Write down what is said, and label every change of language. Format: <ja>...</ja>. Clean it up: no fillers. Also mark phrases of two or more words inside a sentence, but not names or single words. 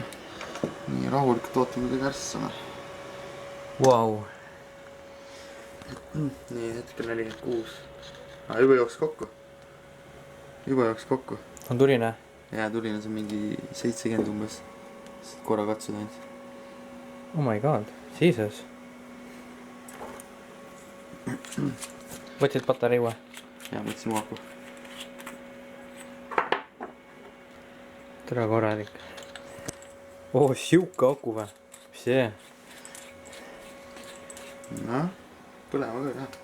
<et>Nii rahulikult ootame, kui kärssame. Vau. Nii, hetkel 46. Juba jooks kokku. On tuline? Jaa, tuline, see on mingi 70 umbes. Korra katsud ainult.</et> <en>Oh my god, Jesus.</en> <et>Võtsid patarei uue? Jaa, võtsin uaku. Tere korralik. Oh, siuke aku või? Mis see? Noh, põlema ka jah.</et>